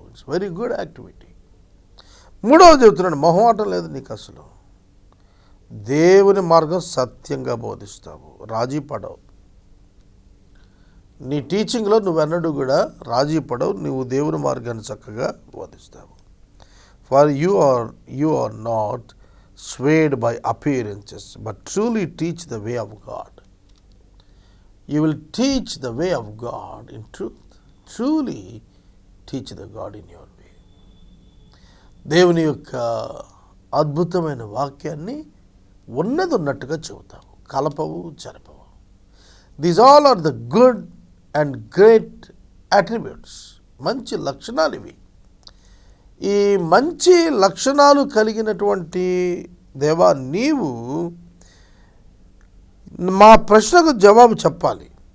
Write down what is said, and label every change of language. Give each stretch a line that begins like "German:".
English: It's very good activity.
Telugu: మూడవది చెబుతున్నాడు, మొహమాటం లేదు నీకు అసలు. దేవుని మార్గం సత్యంగా బోధిస్తావు, రాజీ పడవు. నీ టీచింగ్లో నువ్వెన్నడూ కూడా రాజీ పడవు, నువ్వు దేవుని మార్గాన్ని చక్కగా బోధిస్తావు.
English: For you are not swayed by appearances, but truly teach the way of God. You will teach the way of God in truth. Truly teach the God in your way.
Telugu: దేవుని యొక్క అద్భుతమైన వాక్యాన్ని ఉన్నది ఉన్నట్టుగా చెబుతావు, కలపవు, చెరపవు.
English: These all are the good and great attributes.
Telugu: మంచి లక్షణాలు ఇవి. ఈ మంచి లక్షణాలు కలిగినటువంటి దేవా, నీవు మా ప్రశ్నకు జవాబు చెప్పాలి.